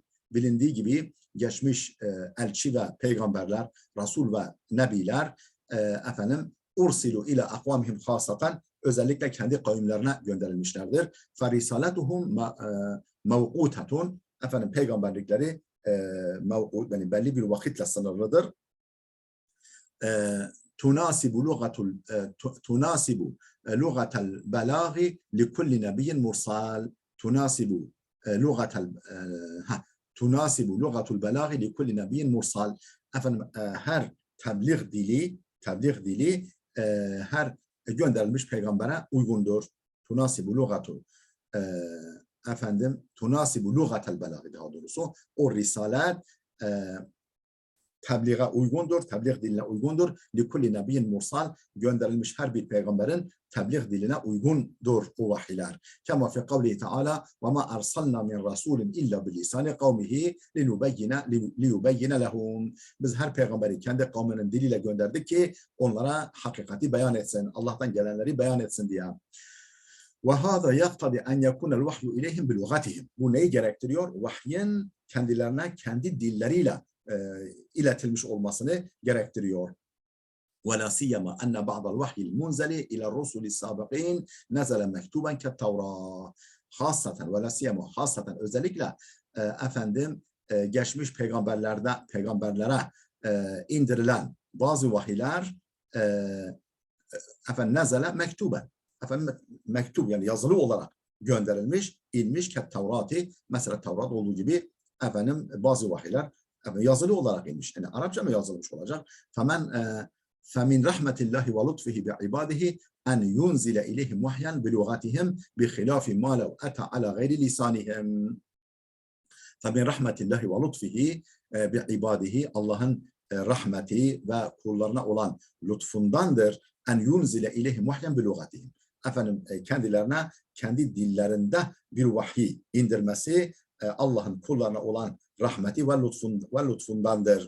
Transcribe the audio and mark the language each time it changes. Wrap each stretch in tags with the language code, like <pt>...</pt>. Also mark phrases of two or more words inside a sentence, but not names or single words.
<tr>Bilindiği gibi geçmiş elçi ve peygamberler, rasul ve nebiler efendim</tr> <ar>أرسلوا إلى أقوامهم خاصة</ar> <tr>özellikle kendi kavimlerine gönderilmişlerdir.</tr> <ar>فرسالتهم موقوتة.</ar> <tr>Efendim peygamberlikleri yani belli bir vakitle sınırlıdır.</tr> <ar>تناسب لغة البلاغ لكل نبي مرسل تناسب لغة البلاغ لكل نبي مرسل.</ar> <tr>Efendim her tebliğ dili her gönderilmiş peygambere uygundur.</tr> <ar>تناسب لغة تناسب لغة البلاغ</ar> <tr>daha doğrusu o risalet tebliğe uygundur, tebliğ diline uygundur.</tr> <ar>لكل نبي مرسل</ar> <tr>gönderilmiş her bir peygamberin tebliğ diline uygundur o vahiyler.</tr> <ar>كما في قوله تعالى وما أرسلنا من رسول إلا بلسان قومه ليبين لهم.</ar> <tr>Biz her peygamberi kendi kavminin diliyle gönderdik ki onlara hakikati beyan etsin, Allah'tan gelenleri beyan etsin diye.</tr> <ar>وَهَذَا يَقْتَضِي أَنْ يَكُونَ الْوَحْيُ إِلَيْهِمْ بِلُغَتِهِمْ.</ar> <tr>Bu neyi gerektiriyor? Vahyin kendilerine kendi dilleriyle iletilmiş olmasını gerektiriyor.</tr> <ar>وَلَا سِيَّمَا أَنَّ بَعْضَ الْوَحْيِ الْمُنْزَلِ إِلَى الرُّسُلِ السَّابِقِينَ نَزَلَ مَكْتُوبًا كَالتَّوْرَاةِ.</ar> <tr>Hasaten özellikle efendim geçmiş peygamberlere indirilen bazı vahiyler efendim</tr> <ar>نزل مكتوبا.</ar> <tr>Efendim mektup yani yazılı olarak gönderilmiş, inmiş Tevrat'ı. Mesela Tevrat olduğu gibi efendim bazı vahiyler yazılı olarak inmiş. Yani Arapça mı yazılmış olacak?</tr> <ar>فَمِنْ رَحْمَةِ اللّٰهِ وَلُطْفِهِ بِعِبَادِهِ اَنْ يُنْزِلَ اِلَيْهِمْ وَحْيًا بِلُغَتِهِمْ بِخِلَافِ مَا لَوْ أَتَى عَلَى غَيْرِ لِسَانِهِمْ. فَمِنْ رَحْمَةِ اللّٰهِ وَلُطْفِهِ بِعِبَادِهِ</ar> <tr>Allah'ın rahmeti ve kullarına olan lütfundandır.</tr> <ar>أن ينزل إليهم وحيا بلغتهم.</ar> <tr>Efendim kendilerine kendi dillerinde bir vahiy indirmesi Allah'ın kullarına olan rahmeti ve lütfundandır.</tr>